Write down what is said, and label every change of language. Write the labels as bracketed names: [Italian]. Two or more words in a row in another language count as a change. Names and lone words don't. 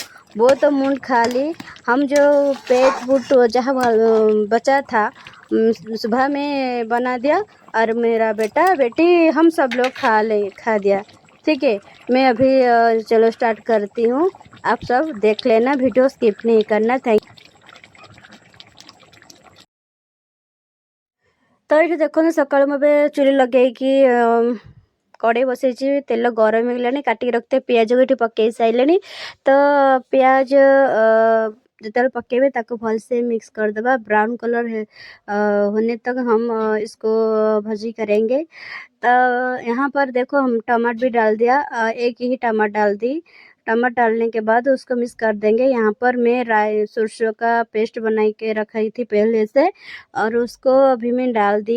[Hindi] वो तो मूंग खा ली, हम जो पेट फूट जहाँ बचा था सुबह में बना दिया और मेरा बेटा बेटी हम सब लोग खा दिया। ठीक है, मैं अभी चलो स्टार्ट करती हूँ। आप सब देख लेना, [English] video skip [Hindi] नहीं करना। थैंक। [Odia] ତ ଏଇଠି ଦେଖନ୍ତୁ ସକାଳୁ ମୁଁ ଏବେ ଚୁଲି ଲଗେଇକି କଡ଼େଇ ବସେଇଛି, ତେଲ ଗରମ ହେଇଗଲାଣି। କାଟିକି ରଖିଥିବା ପିଆଜକୁ ଏଠି ପକେଇ ସାରିଲେଣି। ତ ପିଆଜ ଯେତେବେଳେ [Hindi] पकेबे ताको भलसे मिक्स कर देवा। [English] brown colour [Hindi] होने तक हम इसको भजी करेंगे। तो यहाँ पर देखो हम टमाटर भी डाल दिया, एक ही टमाटर डाल दी। टमाटर डालने के बाद उसको मिक्स कर देंगे। यहाँ पर मैं राई सरसों का पेस्ट बना के रखी थी पहले से, और उसको अभी मैं डाल दी।